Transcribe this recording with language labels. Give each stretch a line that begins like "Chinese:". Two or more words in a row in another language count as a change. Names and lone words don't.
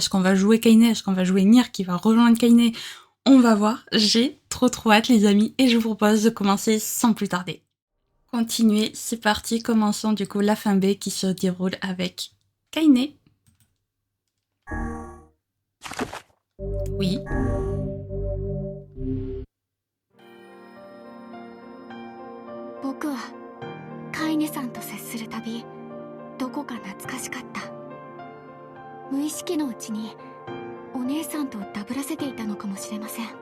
French: Est-ce qu'on va jouer Kaine? Est-ce qu'on va jouer Nier qui va rejoindre Kaine? On va voir. J'ai trop hâte, les amis. Et je vous propose de commencer sans plus tarder. Continuez, c'est parti. Commençons du coup la fin B qui se déroule avec Kaine. Oui.
Japanese: 僕はカイネさんと接するたびどこか懐かしかった。無意識のうちにお姉さんとダブらせていたのかもしれません。